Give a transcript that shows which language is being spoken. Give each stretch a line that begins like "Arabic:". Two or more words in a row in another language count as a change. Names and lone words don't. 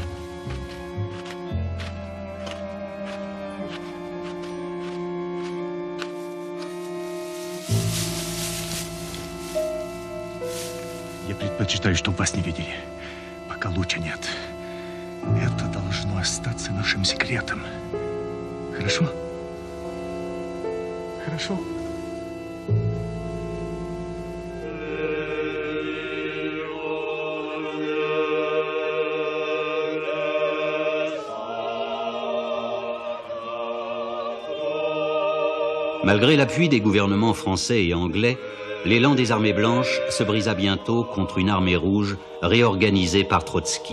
Russian: Я предпочитаю, чтобы вас не видели, пока луча нет. Это должно остаться нашим секретом. Хорошо? Хорошо?
French: Malgré l'appui des gouvernements français et anglais, l'élan des armées blanches se brisa bientôt contre une armée rouge réorganisée par Trotsky.